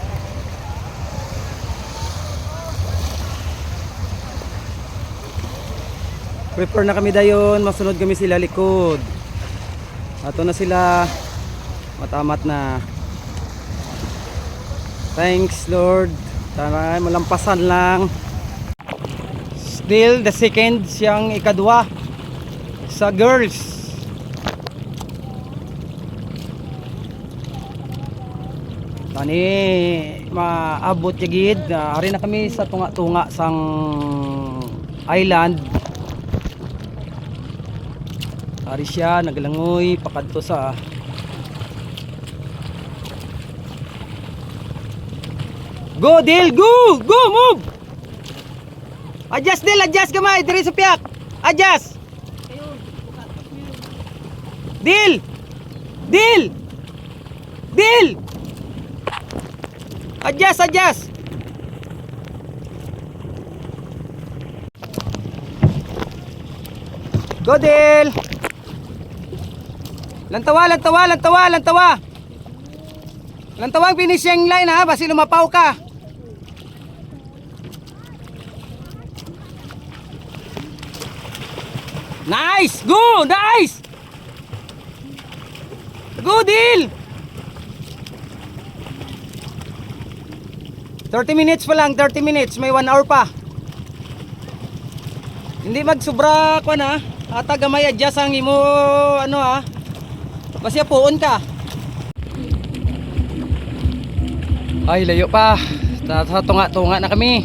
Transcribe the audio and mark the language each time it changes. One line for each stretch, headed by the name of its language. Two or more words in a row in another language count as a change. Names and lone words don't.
Hiligaynon: Prepare na kami dayon, masunod kami sila likod. Ato na sila, matamat na.
English: Thanks Lord.
Hiligaynon: Tara, malampasan lang.
English: Still the second
Hiligaynon: siyang ikadwa sa girls. Tani maabot yagid. Ari na kami sa tunga-tunga sang island. Ari siya naglangoy pakadto sa
English: Go Dil, go! Go, move! Adjust Dil,
Hiligaynon: adjust gamay diri sa piyak. Adjust.
English: Dil! Dil! Dil! Adjust, adjust. Go Dil!
Hiligaynon: Lantawa, lantawa, lantawa, lantawa. Lantawa ang
English: finishing line
Hiligaynon: ha, basi lumapaw ka.
English: Nice! Go! Nice! Go Dil!
Hiligaynon: 30 minutes pa lang, 30 minutes, may 1 hour pa. Hindi magsubra ko na, ata gamay adjust ang imo ano ha. Basta puon ka. Ay layo pa. Sa tunga-tunga na kami.